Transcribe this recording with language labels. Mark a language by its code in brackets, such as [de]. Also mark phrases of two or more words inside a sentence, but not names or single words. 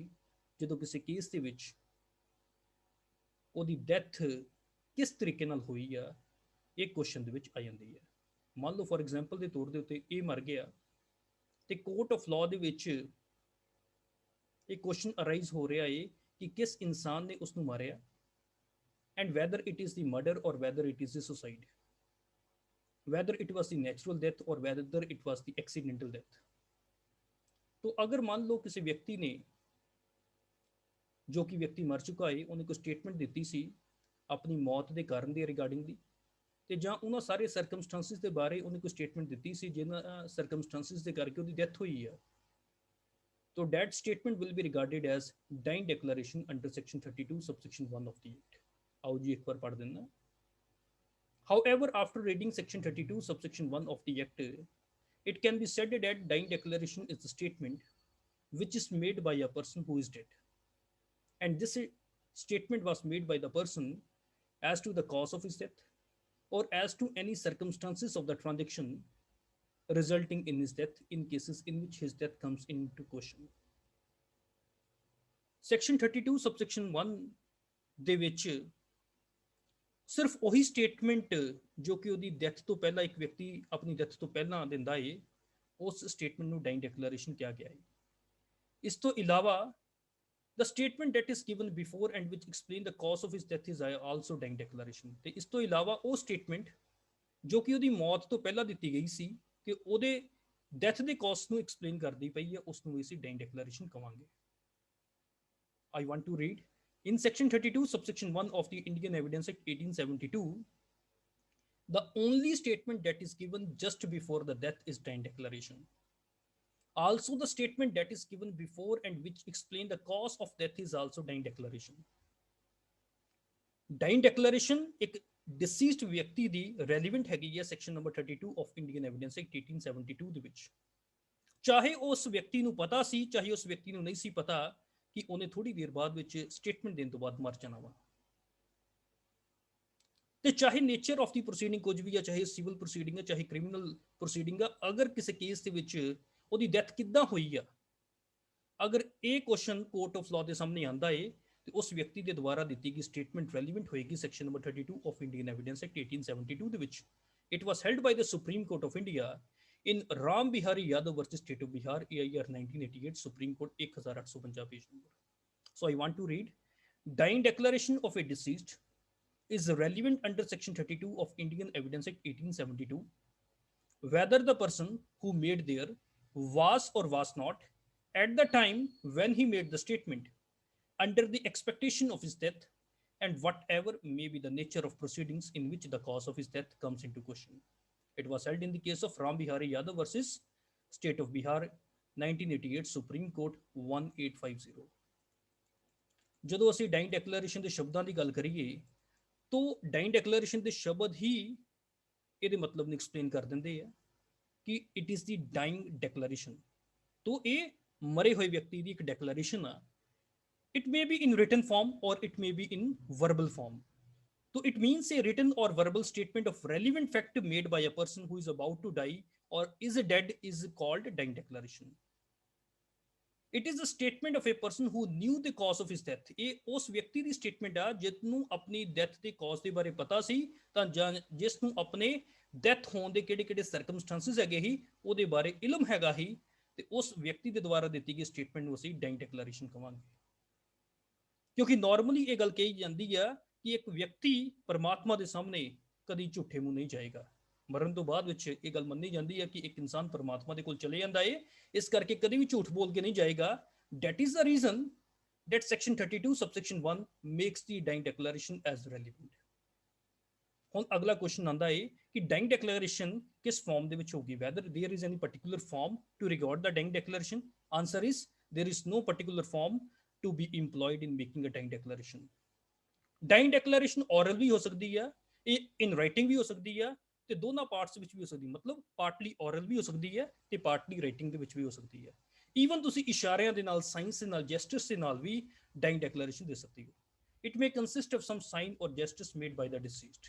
[pa] ਜਦੋਂ ਕਿਸੇ ਕੇਸ ਦੇ ਵਿੱਚ ਉਹਦੀ ਡੈਥ ਕਿਸ ਤਰੀਕੇ ਨਾਲ ਹੋਈ ਆ, ਇਹ ਕੁਐਸਚਨ ਦੇ ਵਿੱਚ ਆ ਜਾਂਦੀ ਹੈ। ਮੰਨ ਲਓ [en] for example [pa] ਦੇ ਤੌਰ ਦੇ ਉੱਤੇ ਇਹ ਮਰ ਗਿਆ ਤੇ [en] court of law [pa] ਦੇ ਵਿੱਚ ਇਹ [en] question arise [pa] ਹੋ ਰਿਹਾ ਹੈ ਕਿ ਕਿਸ ਇਨਸਾਨ ਨੇ ਉਸ ਨੂੰ ਮਾਰਿਆ [en] and whether it is the murder or whether it is the suicide, whether it was the natural death or whether it was the accidental death। [hi] तो अगर मान लो किसी व्यक्ति ने, जो कि व्यक्ति मर चुका है, उन्हें कोई स्टेटमेंट दी सी अपनी मौत के कारण के रिगार्डिंगली [pa] ਤੇ ਜਾਂ ਉਹਨਾਂ ਸਾਰੇ ਸਰਕਮਸਟੈਂਸਿਸ ਦੇ ਬਾਰੇ ਉਹਨੇ ਕੋਈ ਸਟੇਟਮੈਂਟ ਦਿੱਤੀ ਸੀ ਜਿਨ੍ਹਾਂ ਸਰਕਮਸਟੈਂਸਿਸ ਦੇ ਕਰਕੇ ਉਹਦੀ ਡੈਥ ਹੋਈ ਆ, [en] तो that statement will be regarded as dying declaration under section 32 subsection 1 of the act। आओ जी एक बार पढ़ देना। However, after reading section 32 subsection 1 of the act, it can be said that dying declaration is a statement which is made by a person who is dead, and this statement was made by the person as to the cause of his death or as to any circumstances of the transaction resulting in his death in cases in which his death comes into question। [pa] Section 32 subsection 1 ਦੇ ਵਿੱਚ ਸਿਰਫ ਉਹੀ ਸਟੇਟਮੈਂਟ ਜੋ ਕਿ ਉਹਦੀ ਡੈਥ ਤੋਂ ਪਹਿਲਾਂ ਇੱਕ ਵਿਅਕਤੀ ਆਪਣੀ ਡੈਥ ਤੋਂ ਪਹਿਲਾਂ ਦਿੰਦਾ ਏ, ਉਸ ਸਟੇਟਮੈਂਟ ਨੂੰ [en] dying declaration [pa] ਕਿਹਾ ਗਿਆ ਹੈ। ਇਸ ਤੋਂ ਇਲਾਵਾ [en] the statement that is given before and which explain the cause of his death is also dying declaration। [pa] ਤੇ ਇਸ ਤੋਂ ਇਲਾਵਾ ਉਹ ਸਟੇਟਮੈਂਟ ਜੋ ਕਿ ਉਹਦੀ ਮੌਤ ਤੋਂ ਪਹਿਲਾਂ ਦਿੱਤੀ ਗਈ ਸੀ ਕਿ ਉਹਦੇ ਡੈਥ ਦੇ ਕਾਜ਼ ਨੂੰ ਐਕਸਪਲੇਨ ਕਰਦੀ ਪਈ ਹੈ, ਉਸ ਨੂੰ ਅਸੀਂ [en] dying declaration [pa] ਕਵਾਂਗੇ। [en] I want to read in section 32 subsection 1 of the Indian Evidence Act 1872, the only statement that is given just before the death is dying declaration। Also the statement that is given before and which explain the cause of death is also dying declaration। dying declaration [pa] ਇੱਕ deceased ਵਿਅਕਤੀ ਦੀ relevant ਹੈਗੀ ਹੈ [en] section number 32 of Indian Evidence Act 1872 [pa] ਦੇ ਵਿੱਚ। ਚਾਹੇ ਉਸ ਵਿਅਕਤੀ ਨੂੰ ਪਤਾ ਸੀ, ਚਾਹੇ ਉਸ ਵਿਅਕਤੀ ਨੂੰ ਨਹੀਂ ਸੀ ਪਤਾ ਕਿ ਉਹਨੇ ਥੋੜੀ ਦੇਰ ਬਾਅਦ ਵਿੱਚ ਸਟੇਟਮੈਂਟ ਦੇਣ ਤੋਂ ਬਾਅਦ ਮਰ ਜਾਣਾ ਵਾ, ਤੇ ਚਾਹੇ [en] nature of the proceeding [pa] ਕੁਝ ਵੀ ਆ, ਚਾਹੇ [en] civil proceeding [pa] ਆ, ਚਾਹੇ [en] criminal proceeding [pa] ਆ, ਅਗਰ ਕਿਸੇ ਕੇਸ ਦੇ ਵਿੱਚ ਉਹਦੀ ਡੈਥ ਕਿੱਦਾਂ ਹੋਈ ਆ, ਅਗਰ ਇਹ ਕੁਐਸਚਨ [en] court of law [pa] ਦੇ ਸਾਹਮਣੇ ਆਂਦਾ ਏ ਤੇ ਉਸ ਵਿਅਕਤੀ ਦੇ ਦੁਆਰਾ ਦਿੱਤੀ ਗਈ ਸਟੇਟਮੈਂਟ ਰੈਲੀਵੈਂਟ ਹੋਏਗੀ [en] section number 32 of Indian Evidence Act 1872 [pa] ਦੇ ਵਿੱਚ। [en] It was held by the Supreme Court of India in Ram Bihari Yadav versus State of Bihar, AIR 1988, Supreme Court 1850 page number। So I want to read, dying declaration of a deceased is relevant under section 32 of Indian Evidence Act 1872 whether the person who made there was or was not at the time when he made the statement under the expectation of his death and whatever may be the nature of proceedings in which the cause of his death comes into question। It was held in the case of Ram Bihari Yadav versus State of Bihar 1988 Supreme Court 1850। [pa] ਜਦੋਂ ਅਸੀਂ [en] dying declaration [pa] ਦੇ ਸ਼ਬਦਾਂ ਦੀ ਗੱਲ ਕਰੀਏ ਤਾਂ [en] dying declaration [pa] ਦੇ ਸ਼ਬਦ ਹੀ ਇਹਦੇ ਮਤਲਬ ਨੂੰ ਐਕਸਪਲੇਨ ਕਰ ਦਿੰਦੇ ਆ ਕਿ [en] it is the dying declaration. [pa] तो ਇਹ ਮਰੇ ਹੋਏ ਵਿਅਕਤੀ ਦੀ ਇੱਕ ਡੈਕਲੇਰੇਸ਼ਨ ਆ। [en] it may be in written form or it may be in verbal form. So it means a written or verbal statement of relevant fact made by a person who is about to die or is dead is called dying declaration। It is a statement of a person who knew the cause of his death। [pa] ਇਹ ਉਸ ਵਿਅਕਤੀ ਦੀ ਸਟੇਟਮੈਂਟ ਆ ਜਿਸਨੂੰ ਆਪਣੀ ਡੈਥ ਦੇ ਕਾਜ਼ ਦੇ ਬਾਰੇ ਪਤਾ ਸੀ, ਤਾਂ ਜਿਸ ਨੂੰ ਆਪਣੇ ਡੈਥ ਹੋਣ ਦੇ ਕਿਹੜੇ ਕਿਹੜੇ ਸਰਕਮਸਟੈਂਸਿਸ ਹੈਗੇ ਹੀ ਉਹਦੇ ਬਾਰੇ ਇਲਮ ਹੈਗਾ ਹੀ, ਤੇ ਉਸ ਵਿਅਕਤੀ ਦੇ ਦੁਆਰਾ ਦਿੱਤੀ ਗਈ ਸਟੇਟਮੈਂਟ ਨੂੰ ਅਸੀਂ [en] dying declaration [pa] ਕਹਾਂਗੇ। ਕਿਉਂਕਿ ਨਾਰਮਲੀ ਇਹ ਗੱਲ ਕਹੀ ਜਾਂਦੀ ਆ ਕਿ ਇੱਕ ਵਿਅਕਤੀ ਪਰਮਾਤਮਾ ਦੇ ਸਾਹਮਣੇ ਕਦੀ ਝੂਠੇ ਮੂੰਹ ਨਹੀਂ ਜਾਏਗਾ। ਮਰਨ ਤੋਂ ਬਾਅਦ ਵਿੱਚ ਇਹ ਗੱਲ ਮੰਨੀ ਜਾਂਦੀ ਹੈ ਕਿ ਇੱਕ ਇਨਸਾਨ ਪਰਮਾਤਮਾ ਦੇ ਕੋਲ ਚਲੇ ਜਾਂਦਾ ਹੈ, ਇਸ ਕਰਕੇ ਕਦੀ ਵੀ ਝੂਠ ਬੋਲ ਕੇ ਨਹੀਂ ਜਾਏਗਾ। [en] That is the reason that section 32 subsection 1 makes the dying declaration as relevant। ਹੁਣ ਅਗਲਾ ਕੁਐਸਚਨ ਆਂਦਾ ਹੈ ਕਿ dying declaration ਕਿਸ ਫਾਰਮ ਦੇ ਵਿੱਚ ਹੋਗੀ, whether there is any particular form to record the dying declaration। answer is there is no particular form to be employed in making a dying declaration। dying declaration [pa] oral ਵੀ ਹੋ ਸਕਦੀ ਆ, ਇਹ [en] in writing [pa] ਵੀ ਹੋ ਸਕਦੀ ਆ, ਤੇ ਦੋਨਾਂ ਪਾਰਟਸ ਵਿੱਚ ਵੀ ਹੋ ਸਕਦੀ, ਮਤਲਬ [en] partly oral [pa] ਵੀ ਹੋ ਸਕਦੀ ਹੈ ਤੇ ਪਾਰਟਲੀ ਰਾਈਟਿੰਗ ਦੇ ਵਿੱਚ ਵੀ ਹੋ ਸਕਦੀ ਹੈ। ਈਵਨ ਤੁਸੀਂ ਇਸ਼ਾਰਿਆਂ ਦੇ ਨਾਲ, ਸਾਈਨਸ ਦੇ ਨਾਲ, ਜੈਸਟਰਸ ਦੇ ਨਾਲ ਵੀ [en] dying declaration [pa] ਦੇ ਸਕਦੇ ਹੋ। [en] it may consist of some sign or gestures made by the deceased.